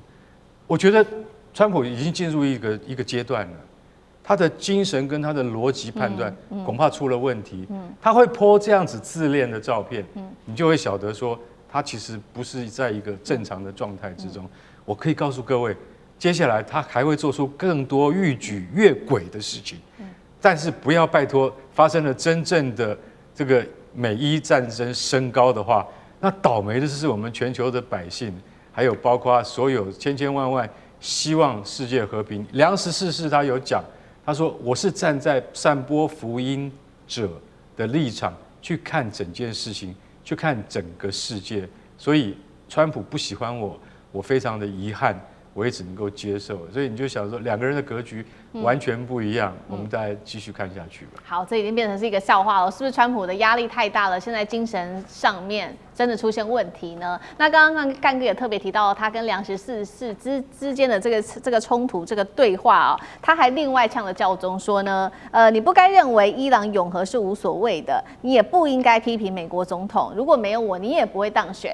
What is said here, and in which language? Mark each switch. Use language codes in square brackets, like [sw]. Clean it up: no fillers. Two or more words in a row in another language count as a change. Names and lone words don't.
[zh] 我覺得川普已經進入一個階段了，他的精神跟他的邏輯判斷恐怕出了問題。他會 po 這樣子自戀的照片，你就會曉得說，他其實不是在一個正常的狀態之中。我可以告訴各位，接下來他還會做出更多越舉越軌的事情。但是不要拜託發生了真正的這個美伊戰爭升高的話，那倒霉的是我們全球的百姓，還有包括所有千千萬萬希望世界和平。梁14世他有講，他說我是站在散播福音者的立場去看整件事情，去看整個世界。所以川普不喜歡我，我非常的遺憾，我也只能夠接受。所以你就想說，兩個人的格局完全不一樣，我們再繼續看下去吧。好，這已經變成是一個笑話了，是不是川普的壓力太大了？現在精神上面真的出現問題呢？那剛剛幹哥也特別提到，他跟梁14世之間的這個衝突、這個對話哦，他還另外嗆了教宗說呢，你不該認為伊朗永和是無所謂的，你也不應該批評美國總統，如果沒有我，你也不會當選。